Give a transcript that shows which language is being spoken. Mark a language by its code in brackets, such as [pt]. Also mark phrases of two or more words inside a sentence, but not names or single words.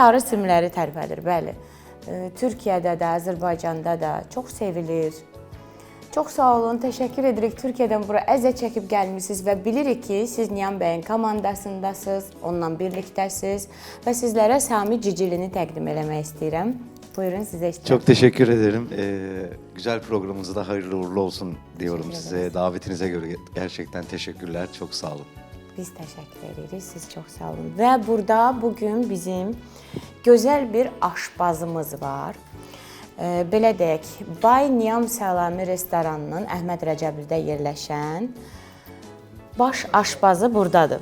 [az] Sarı simləri tərpədir, bəli. Türkiyədə də, Azərbaycanda da çox sevilir. Çox sağ olun, təşəkkür edirik. Türkiyədən bura əzət çəkib gəlmişsiniz və bilirik ki, siz Niyan bəyin komandasındasınız, onunla birlikdəsiniz və sizlərə Sami Cicilini təqdim eləmək istəyirəm. Buyurun, sizə istəyirəm. [tr] Çok teşekkür ederim. Güzel programımızda hayırlı uğurlu olsun diyorum size. Davetinize göre gerçekten teşekkürler. Çok sağ olun. [az] Biz təşəkkür edirik, siz çox sağ olun. Və burada bugün bizim gözəl bir aşbazımız var. Belə deyək, Bay Niyan Səlami restoranının Əhməd Rəcəblidə yerləşən baş aşbazı buradadır.